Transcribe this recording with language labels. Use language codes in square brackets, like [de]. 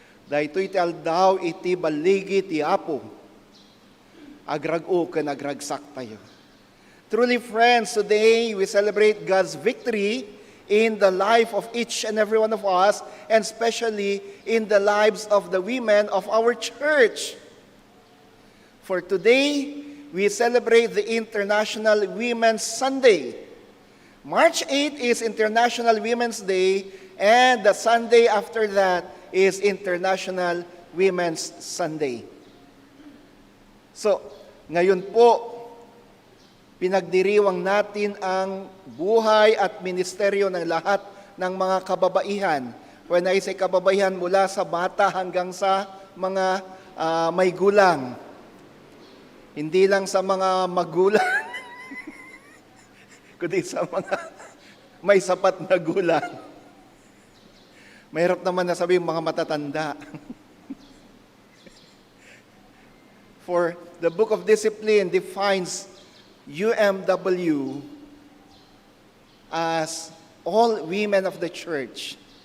[ilo] Dahito'y ti aldaw iti baligi ti Apo. Agrag-u ken agragsak tayo. [en] Truly, friends, today we celebrate God's victory in the life of each and every one of us, and especially in the lives of the women of our church. For today, we celebrate the International Women's Sunday. March 8 is International Women's Day, and the Sunday after that is International Women's Sunday. [tl] So, ngayon po, pinagdiriwang natin ang buhay at ministeryo ng lahat ng mga kababaihan. [en] When I say [tl] kababaihan, mula sa bata hanggang sa mga may gulang. Hindi lang sa mga magulang, kundi sa mga may sapat na gulang. Mahirap naman na sabihin mga matatanda. [en] For the Book of Discipline defines UMW as all women of the church.